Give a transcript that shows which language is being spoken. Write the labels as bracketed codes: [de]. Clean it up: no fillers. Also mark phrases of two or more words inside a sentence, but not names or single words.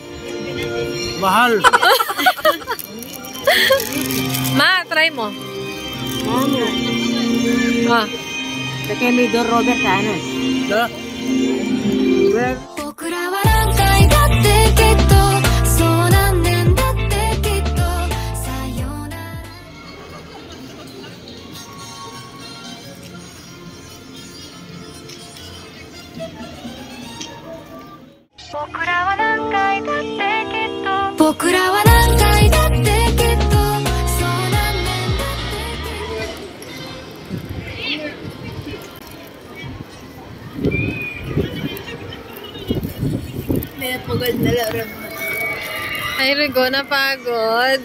[tl] Mahal. Ma, try mo. Ano? Ah. Kaya may Don Robert ano? Da? [ja] 僕らは何回だってきっとそう何年だってきっとさよなら僕らは何回だってきっと僕らは何回だってきっとそう何年だって [tl] May pagod na laro. Ay, Rigo, napagod.